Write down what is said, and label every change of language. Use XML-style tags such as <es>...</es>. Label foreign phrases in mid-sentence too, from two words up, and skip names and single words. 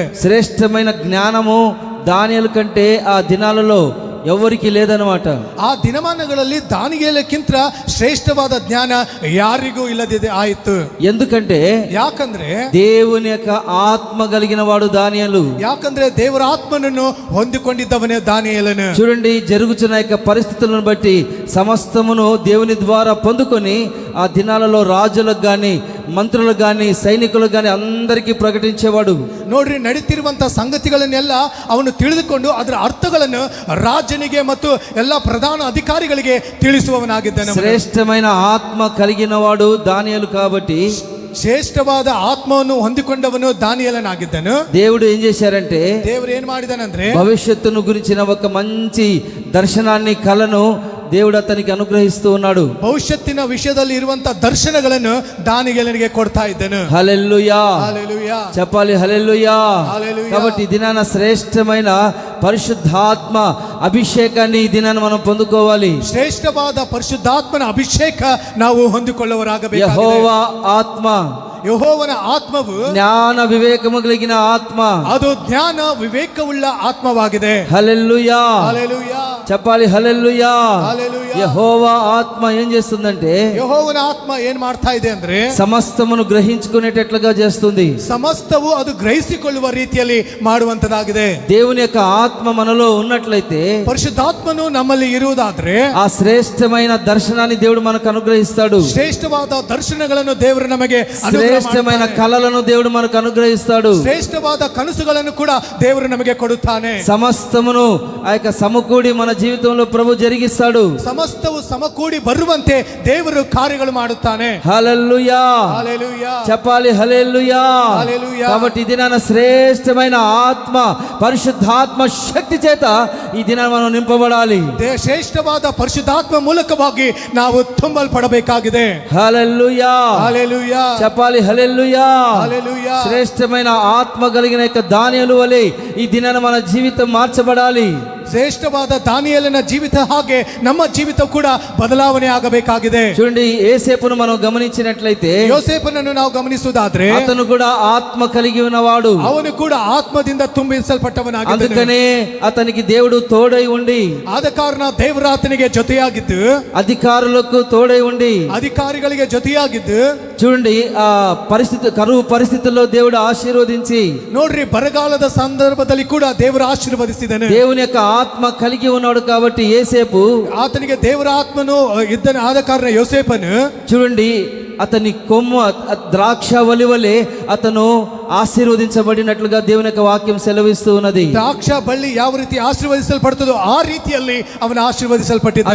<te>శ్రేష్టమైన జ్ఞానము దానియేలు కంటే ఆ దినాలలో ఎవరికి లేదన్నమాట.</te> <kn>ಆ ದಿನಮಾನಗಳಲ್ಲಿ ದಾನಿಯೇಲಕ್ಕಿಂತ ಶ್ರೇಷ್ಠವಾದ ಜ್ಞಾನ ಯಾರಿಗೂ ಇಲ್ಲದಿದೆ ಆಯಿತು.</kn> <te>ఎందుకంటే</te> <kn>ಯಾಕಂದ್ರೆ</kn> <te>దేవుని యొక్క ఆత్మ కలిగిన వాడు దానియేలు.</te> <kn>ಯಾಕಂದ್ರೆ ದೇವರ ಆತ್ಮನನ್ನು ಹೊಂದಿಕೊಂಡಿದ್ದವನೇ ದಾನಿಯೇಲನು.</kn> <te>చూడండి, జరుగుతున్న యొక్క పరిస్థితులను బట్టి సమస్తమును దేవుని ద్వారా పొందుకొని ఆ దినాలలో రాజులకు కానీ, మంత్రులకు కానీ, సైనికులకు కానీ అందరికీ ప్రకటించేవాడు.</te> <kn>ನೋಡ್ರಿ, ನಡೀತಿರುವಂತ ಸಂಗತಿಗಳನ್ನೆಲ್ಲ ಅವನು ತಿಳಿದುಕೊಂಡು ಅದರ ಅರ್ಥಗಳನ್ನು ರಾಜನಿಗೆ ಮತ್ತು ಎಲ್ಲ ಪ್ರಧಾನ ಅಧಿಕಾರಿಗಳಿಗೆ ತಿಳಿಸುವವನಾಗಿದ್ದಾನೆ.</kn> <te>శ్రేష్టమైన ఆత్మ కలిగిన వాడు దానియేలు కాబట్టి</te> <kn>ಶ್ರೇಷ್ಠವಾದ ಆತ್ಮವನ್ನು ಹೊಂದಿಕೊಂಡವನು ದಾನಿಯೇಲನಾಗಿದ್ದನು.</kn> <te>దేవుడు ఏం చేశారంటే</te> <kn>ದೇವರು ಏನ್ ಮಾಡಿದಾನಂದ್ರೆ</kn> <te>భవిష్యత్తును గురించిన ఒక మంచి దర్శనాన్ని, కలను దేవుడు అతనికి అనుగ్రహిస్తూ ఉన్నాడు.</te> <kn>ಭವಿಷ್ಯತ್ತಿನ ವಿಷಯದಲ್ಲಿ ಇರುವಂತ ದರ್ಶನಗಳನ್ನು ದಾನಿಯೇಲನಿಗೆ ಕೊಡ್ತಾ ಇದ್ದನು.</kn> <te>హల్లెలూయా, హల్లెలూయా, చెప్పాలి హల్లెలూయా. హల్లెలూయా. కాబట్టి ఈ దినాన శ్రేష్టమైన పరిశుద్ధాత్మ అభిషేకాన్ని ఈ దినాన మనం పొందుకోవాలి.</te> <kn>ಶ್ರೇಷ್ಠವಾದ ಪರಿಶುದ್ಧಾತ್ಮನ ಅಭಿಷೇಕ ನಾವು ಹೊಂದಿಕೊಳ್ಳುವರಾಗಬೇಕು.</kn> <te>యెహోవా ఆత్మ,</te> <kn>ಯೆಹೋವನ ಆತ್ಮವು</kn> <te>జ్ఞాన వివేకము కలిగిన ఆత్మ,</te> <kn>ಅದು ಜ್ಞಾನ ವಿವೇಕವುಳ್ಳ ಆತ್ಮವಾಗಿದೆ.</kn> <te>హల్లెలూయా, హల్లెలూయా, చెప్పాలి హల్లెలూయా. హల్లెలూయా. యెహోవా ఆత్మ ఏం చేస్తుందంటే</te> <kn>ಯೆಹೋವನ ಆತ್ಮ ಏನ್ ಮಾಡ್ತಾ ಇದೆ ಅಂದ್ರೆ</kn> <te>సమస్తమును గ్రహించుకునేటట్లుగా చేస్తుంది.</te> <kn>ಸಮಸ್ತವು ಅದು ಗ್ರಹಿಸಿಕೊಳ್ಳುವ ರೀತಿಯಲ್ಲಿ ಮಾಡುವಂತದಾಗಿದೆ.</kn> <te>దేవుని యొక్క ఆత్మ మనలో ఉన్నట్లయితే</te> <kn>ಪರಿಶುದ್ಧಾತ್ಮನು ನಮ್ಮಲ್ಲಿ ಇರುವುದಾದ್ರೆ</kn> <te>ఆ శ్రేష్టమైన దర్శనాన్ని దేవుడు మనకు అనుగ్రహిస్తాడు.</te> <kn>ಶ್ರೇಷ್ಠವಾದ ದರ್ಶನಗಳನ್ನು ದೇವರು ನಮಗೆ ಅನುಗ್ರಹ</kn> <te>శ్రేష్టమైన</te> <kn>ಮಾಡ್ತಾನೆ.</kn> <te>కళలను దేవుడు మనకు అనుగ్రహిస్తాడు.</te> <kn>ಶ್ರೇಷ್ಠವಾದ ಕನಸುಗಳನ್ನು ಕೂಡ ದೇವರು ನಮಗೆ ಕೊಡುತ್ತಾನೆ.</kn> <te>సమస్తమును ఆ యొక్క సమకూడి మన జీవితంలో ప్రభు జరిగిస్తాడు.</te> <kn>ಸಮಸ್ತವು ಸಮಕೂಡಿ ಬರುವಂತೆ ದೇವರು ಕಾರ್ಯಗಳು ಮಾಡುತ್ತಾನೆ.</kn> <te>హల్లెలూయా, హల్లెలూయా, చెప్పాలి హల్లెలూయా. హల్లెలూయా. కాబట్టి ఈ దినాన శ్రేష్టమైన ఆత్మ పరిశుద్ధాత్మ శక్తి చేత ఈ దినాన మనం నింపబడాలి.</te> <kn>ಶ್ರೇಷ್ಠವಾದ ಪರಿಶುದ್ಧಾತ್ಮ ಮೂಲಕವಾಗಿ ನಾವು ತುಂಬಲ್ಪಡಬೇಕಾಗಿದೆ.</kn> <te>హల్లెలూయా, హల్లెలూయా, చెప్పాలి హల్లెలూయా. హల్లెలూయా. శ్రేష్టమైన ఆత్మ కలిగిన యొక్క దానియేలు వలె ఈ దినాన మన జీవితం మార్చబడాలి.</te> <kn>ಶ್ರೇಷ್ಠವಾದ ದಾನಿಯೇಲನ ಜೀವಿತ ಹಾಗೆ ನಮ್ಮ ಜೀವಿತ ಕೂಡ ಬದಲಾವಣೆ ಆಗಬೇಕಾಗಿದೆ.</kn> <te>చూడండి, యేసేపును మనం గమనించినట్లయితే</te> <kn>ಯೋಸೇಫನನ್ನು ನಾವು ಗಮನಿಸುವುದಾದ್ರೆ</kn> <te>అతను కూడా ఆత్మ కలిగి ఉన్నవాడు.</te> <kn>ಅವನು ಕೂಡ ಆತ್ಮದಿಂದ ತುಂಬಿಸಲ್ಪಟ್ಟವನಾಗಿದ್ದನು.</kn> <te>అందుకనే అతనికి దేవుడు తోడై ఉండి,</te> <kn>ಆದ ಕಾರಣ ದೇವರ ಆತನಿಗೆ ಜೊತೆಯಾಗಿದ್ದು,</kn> <te>అధికారులకు తోడై ఉండి,</te> <kn>ಅಧಿಕಾರಿಗಳಿಗೆ ಜೊತೆಯಾಗಿದ್ದು,</kn> <te>చూడండి ఆ కరువు పరిస్థితుల్లో దేవుడు ఆశీర్వదించి,</te> <kn>ನೋಡ್ರಿ ಬರಗಾಲದ ಸಂದರ್ಭದಲ್ಲಿ ಕೂಡ ದೇವರು ಆಶೀರ್ವದಿಸಿದನು.</kn> <te>దేవుని యొక్క ఆత్మ కలిగి ఉన్నాడు కాబట్టి యేసేపు,</te> <kn>ಆತನಿಗೆ ದೇವರ ಆತ್ಮನು ಇದ್ದನು. ಆದ ಕಾರಣ ಯೋಸೇಫನು</kn> <te>చూడండి అతని కొమ్ము ద్రాక్ష వలివలే అతను ఆశీర్వదించబడినట్లుగా దేవుని యొక్క వాక్యం సెలవిస్తూ ఉన్నది.</te> <kn>ದ್ರಾಕ್ಷ ಬಳ್ಳಿ ಯಾವ ರೀತಿ ಆಶೀರ್ವದಿಸಲ್ಪಡುತ್ತದೋ ಆ ರೀತಿಯಲ್ಲಿ ಅವನು ಆಶೀರ್ವದಿಸಲ್ಪಟ್ಟಿದ್ದಾನೆ.</kn>